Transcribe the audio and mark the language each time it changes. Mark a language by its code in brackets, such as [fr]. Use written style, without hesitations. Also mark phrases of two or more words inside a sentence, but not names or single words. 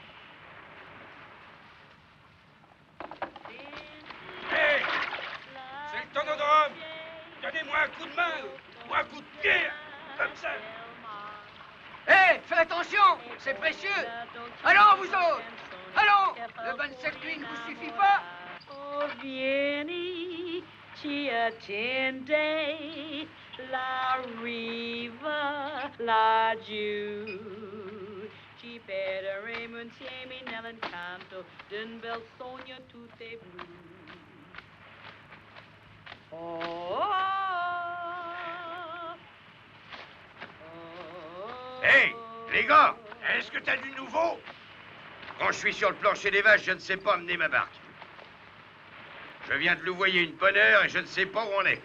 [fr] Hé! C'est le tonodrome! Donnez-moi un coup de main ou un coup de pied! Comme ça! Hé, fais attention, c'est précieux. Allons, vous autres. Allons, le bon circuit ne vous suffit pas. [it] Oh, vieni, ci attende la riva laggiù. Ci perderemo insieme nell'incanto d'un bel sogno tutto è blu. Oh, [fr] Hé, les gars, est-ce que t'as du nouveau? Quand je suis sur le plancher des vaches, je ne sais pas mener ma barque. Je viens de louvoyer une bonne heure et je ne sais pas où on est.